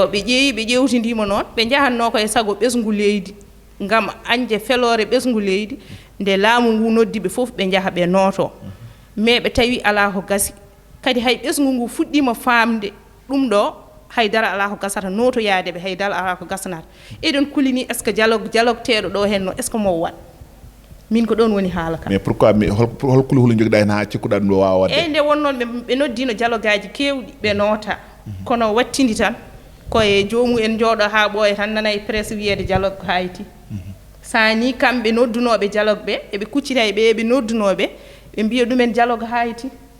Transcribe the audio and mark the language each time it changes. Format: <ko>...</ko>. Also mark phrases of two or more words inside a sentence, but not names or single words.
<ff>ɓe ƴeewi ɓe ƴewtidima noon ɓe jahanno ko e sago ɓesgu leydi ngam anje felore ɓesgu leydi nde laamu ngu noddi ɓe fof ɓe jaaha ɓe nooto mais ɓe tawi ala ko gasi kadi hay ɓesgu ngu fuɗɗima famde ɗum ɗo haydara ala ko gasata notoyade ɓe haydara ala ko gasanata eɗen kulini</ff> <fr>est ce que</fr> <ff>dialogue teɗo ɗo henno</ff> <fr>est ce que</fr> <ff>mo wat min ko ɗon woni haala kam</ff> <fr>mais pourquoi</fr> <ff>hol kulihuli joguiɗa hen ha cikkuɗa ɗum ɗo wawa wadde nde wonnoon ɓe noddino dialogue aji kewɗi ɓe noota kono wattidi tan koye jomum en jooɗo ha ɓooya tan nana e presse wiyede dialogue ko hayti sani kamɓe noddunoɓe dialogue ɓe eɓe kuccita e ɓe eɓe noddunoɓe ɓe mbiya ɗumen dialogue hayti</ff>